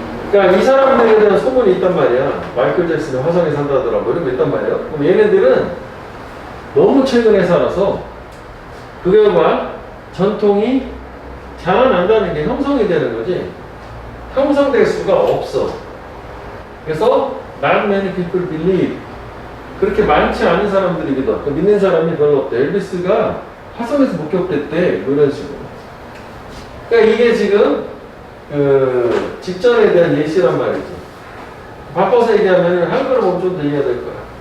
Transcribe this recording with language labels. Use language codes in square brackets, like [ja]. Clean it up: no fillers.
[ko] 그러니까 이 사람들에 대한 소문이 있단 말이야. 마이클 잭슨이 화성에 산다더라고. 이런 거 있단 말이야. 그럼 얘네들은 너무 최근에 살아서 그 결과 전통이 자라난다는 게 형성이 되는 거지. 형성될 수가 없어. 그래서 [en] not many people believe. [ko] 그렇게 많지 않은 사람들이거든. 믿는 사람이 별로 없대. 엘비스가 화성에서 목격됐대. 이런 식으로. 그러니까 이게 지금 그 직전에 대한 예시란 말이지. 바꿔서 얘기하면 한글로 보면 좀 더 이해가 될 거야.